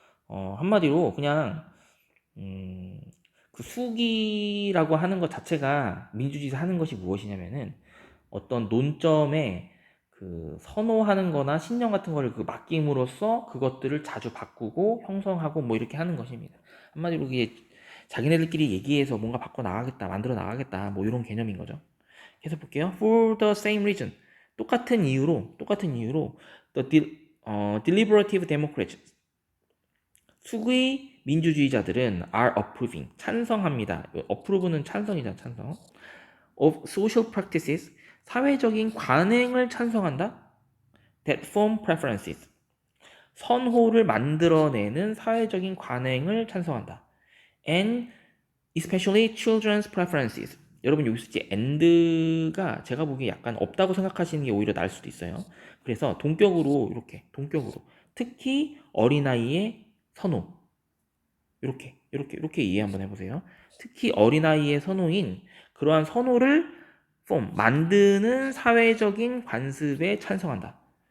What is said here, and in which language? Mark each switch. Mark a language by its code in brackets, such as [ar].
[ko] 한마디로 그냥 그 수기라고 하는 것 자체가 민주주의에서 하는 것이 무엇이냐면은 어떤 논점에 그 선호하는 거나 신념 같은 거를 그 맡김으로써 그것들을 자주 바꾸고 형성하고 뭐 이렇게 하는 것입니다. 한마디로 이게 자기네들끼리 얘기해서 뭔가 바꿔 나가겠다, 만들어 나가겠다, 뭐 이런 개념인 거죠. 계속 볼게요. [en] For the same reason, [ko] 똑같은 이유로 [en] the deliberative democrats, [ko] 수의 민주주의자들은 [en] are approving, [ko] 찬성합니다. approve는 찬성이잖아, 찬성. [en] of social practices, [ko] 사회적인 관행을 찬성한다. [en] that form preferences, [ko] 선호를 만들어내는 사회적인 관행을 찬성한다. [en] and especially children's preferences. [ko] 여러분 여기서 이제 and가 제가 보기에 약간 없다고 생각하시는 게 오히려 나을 수도 있어요. 그래서 동격으로 특히 어린아이의 선호, 이렇게 이해 한번 해보세요. 특히 어린아이의 선호인 그러한 선호를 만드는 사회적인 관습에 찬성한다.